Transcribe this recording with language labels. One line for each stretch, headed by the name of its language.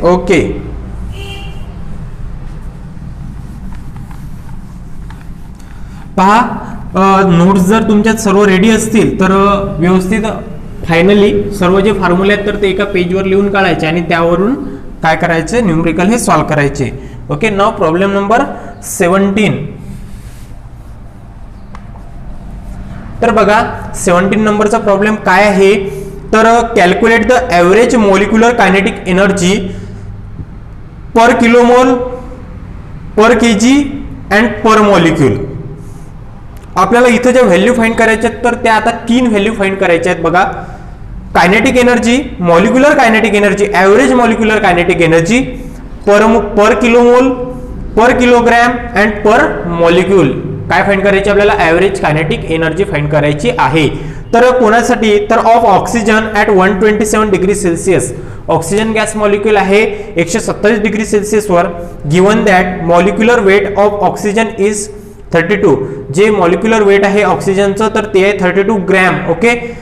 Marathi: Okay, पहा notes जर तुमच्यात सर्व रेडी असतील तर व्यवस्थित फायनली सर्व जे फॉर्म्युले आहेत तर ते एका पेजवर लिहून काढायचे आणि त्यावरून काय करायचे? न्यूमरिकल हे सॉल्व्ह करायचे.
English: Okay, now problem number 17.
Marathi: तर बघा 17 नंबरचा प्रॉब्लेम काय आहे?
English: तर calculate the average molecular kinetic energy per kilomole, per KG and per molecule.
Marathi: आपल्याला इथं ज्या व्हॅल्यू फाइंड करायच्या आहेत तर त्या आता 3 व्हॅल्यू फाइंड करायच्या आहेत. बघा kinetic energy, molecular kinetic energy, average molecular kinetic energy per kilomole, per kilogram and per molecule. काय फाइंड करायची आपल्याला? एव्हरेज कायनेटिक एनर्जी फाइंड करायची आहे. तर कोणासाठी?
English: तर of oxygen at 127 degree Celsius.
Marathi: Oxygen gas molecule आहे 127 डिग्री सेल्सिअस वर.
English: Given that molecular weight of oxygen is 32.
Marathi: जे मॉलिक्युलर वेट आहे ऑक्सिजनचं तर ते आहे 32 ग्रॅम. ओके,